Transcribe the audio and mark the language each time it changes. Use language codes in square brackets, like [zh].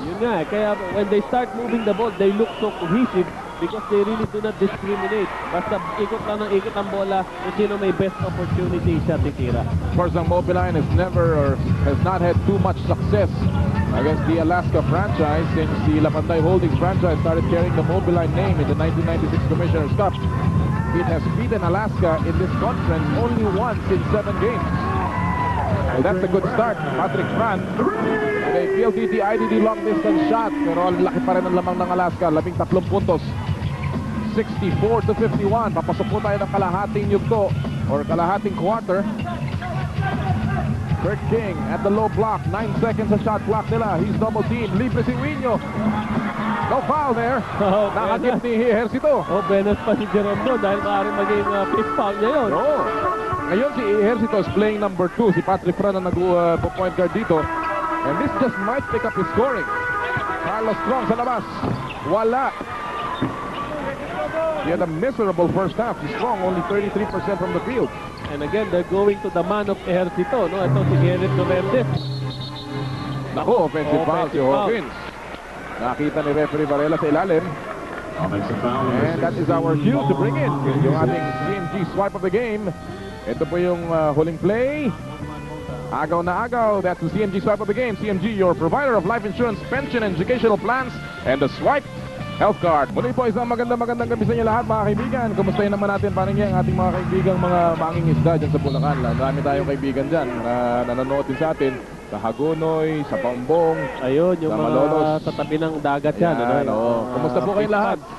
[tl] Yun nga, kaya [en] when they start moving the ball, they look so cohesive because they really do not discriminate. [tl] Basta ikot lang ng ikot ang bola kung sino may best opportunity siya titira. [en] Of course, ang Mobiline has not had too much success against the Alaska franchise since the Lapantay Holdings franchise started carrying the Mobiline name in the 1996 Commissioner's Cup. It has beaten Alaska in this conference only once in 7 games. Well, that's a good start. Patrick Fran, a PLDT IDD long distance shot, [tl] pero ang laki pa rin ang lamang ng Alaska, 13 puntos. 64-51. Papasok po tayo ng kalahating yugto or kalahating quarter. [en] Kirk King at the low block. 9 seconds sa shot clock nila. He's double team. [tl] Libre si Wino. [en] No foul there. Oh, [tl] Nakagip ni Ejercito. Oh, Benes pa si Jerome doon dahil maaaring maging fifth foul niya yun. Oo. Ngayon si Ejercito [en] is playing number 2. [tl] Si Patrick Fran ang nag-point guard dito. [en] And this just might pick up his scoring. Carlos Strong [tl] sa labas. Wala. [en] He had a miserable first half. He's Strong, only 33% from the field. And again, they're going to the man of Ejercito, no? [tl] Ito si Kenneth Dorembes. Naku, offensive foul si [en] Offensive foul. [tl] Hawkins. Nakita ni referee Varela sa ilalim. [en] Offensive foul. And that is our cue to bring in [tl] yung ating [en] CMG swipe of the game. [tl] Ito po yung huling play. Agaw na agaw. [en] That's the CMG swipe of the game. CMG, your provider of life insurance, pension, and educational plans. And the swipe health card. [tl] Muli po isang magandang gabi sa inyo lahat mga kaibigan. Kumustahin naman natin paano ang ating mga kaibigang mga manging isda dyan sa Bulacan. Marami tayong kaibigan dyan na nanonood din sa atin. Sa Hagonoy, sa Pambong. Ayun, yung Sa mga Malolos. tatabi ng dagat yan. Ayan, oo. Kumusta po kayong lahat?